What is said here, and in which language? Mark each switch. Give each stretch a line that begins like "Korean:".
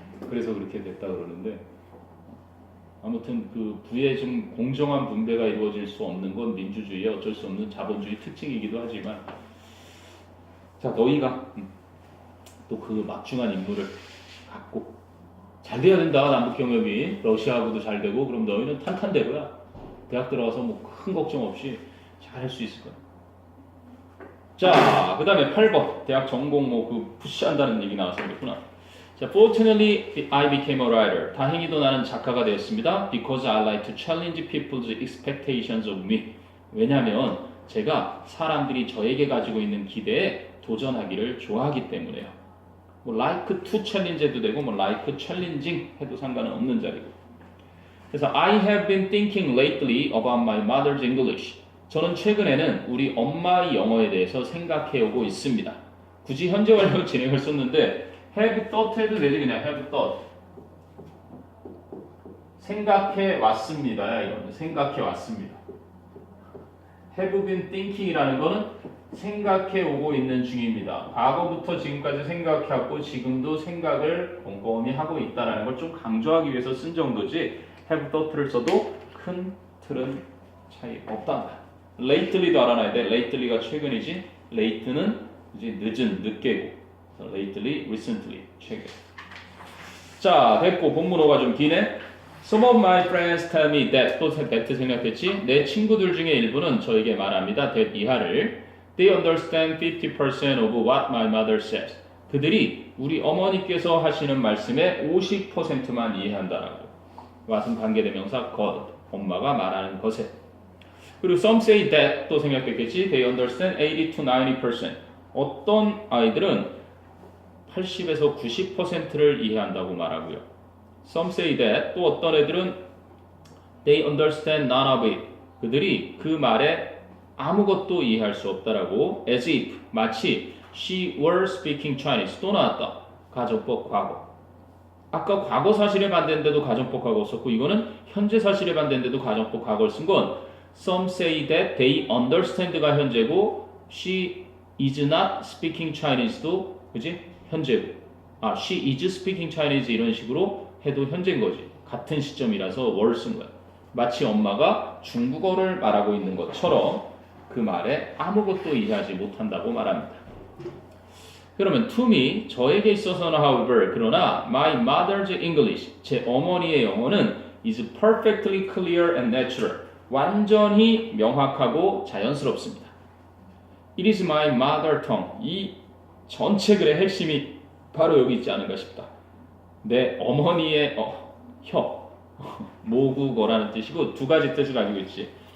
Korean: 그래서 그렇게 됐다 그러는데 아무튼 그 부의 좀 공정한 분배가 이루어질 수 없는 건 민주주의의 어쩔 수 없는 자본주의 특징이기도 하지만 자 너희가 또 그 막중한 임무를 갖고 잘 돼야 된다. 남북 경협이 러시아하고도 잘 되고 그럼 너희는 탄탄대로야. 대학 들어가서 뭐 큰 걱정 없이 잘 할 수 있을 거야. 자, 그 다음에 8번 대학 전공 뭐 그 푸시한다는 얘기 나와서 그랬구나.
English: 자, fortunately I became a writer.
Korean: 다행히도 나는 작가가 되었습니다.
English: Because I like to challenge people's expectations of me.
Korean: 왜냐하면 제가 사람들이 저에게 가지고 있는 기대에 도전하기를 좋아하기 때문에요. 뭐 like to challenge 해도 되고 뭐 like challenging 해도 상관은 없는 자리고.
English: 그래서 I have been thinking lately about my mother's English.
Korean: 저는 최근에는 우리 엄마의 영어에 대해서 생각해 오고 있습니다. 굳이 현재 완료 진행을 썼는데 have thought 해도 되지 그냥 have thought. 생각해 왔습니다. 이건 생각해 왔습니다. have been thinking 이라는 거는 생각해 오고 있는 중입니다. 과거부터 지금까지 생각해왔고 지금도 생각을 꼼꼼히 하고 있다는 걸 좀 강조하기 위해서 쓴 정도지 have thought 를 써도 큰 틀은 차이 없다. lately도 알아놔야 돼. lately가 최근이지 late는 이제 늦은, 늦게고 lately, recently, 최근. 자, 됐고 본문어가 좀 기네.
English: Some of my friends tell me that 또 that 생각했지?
Korean: 내 친구들 중에 일부는 저에게 말합니다.
English: that 이하를 They understand 50% of what my mother says.
Korean: 그들이 우리 어머니께서 하시는 말씀의 50%만 이해한다라고. what은 관계대명사 God, 엄마가 말하는 것에. 그리고 some say that 또 생각했겠지? They understand 80 to 90%. 어떤 아이들은 80에서 90%를 이해한다고 말하고요.
English: Some say that 또 어떤 애들은 they understand none of it.
Korean: 그들이 그 말에 아무것도 이해할 수 없다라고 as if 마치 she were speaking Chinese 또 나왔다. 가정법 과거. 아까 과거 사실에 반대인데도 가정법 과거 썼고 이거는 현재 사실에 반대인데도 가정법 과거를 쓴 건 some say that they understand 가 현재고 she is not speaking Chinese 도 그지? 현재고 she is speaking Chinese 이런 식으로 해도 현재인 거지. 같은 시점이라서 were 쓴 거야. 마치 엄마가 중국어를 말하고 있는 것처럼 그 말에 아무것도 이해하지 못한다고 말합니다.
English: 그러면 to me, 저에게 있어서는 however, 그러나 my mother's English, 제 어머니의 영어는 is perfectly clear and natural.
Korean: 완전히 명확하고 자연스럽습니다.
English: It is my mother tongue.
Korean: 이 전체 글의 핵심이 바로 여기 있지 않은가 싶다. 내 어머니의 혀, 모국어라는 뜻이고 두 가지 뜻을 가지고 있지.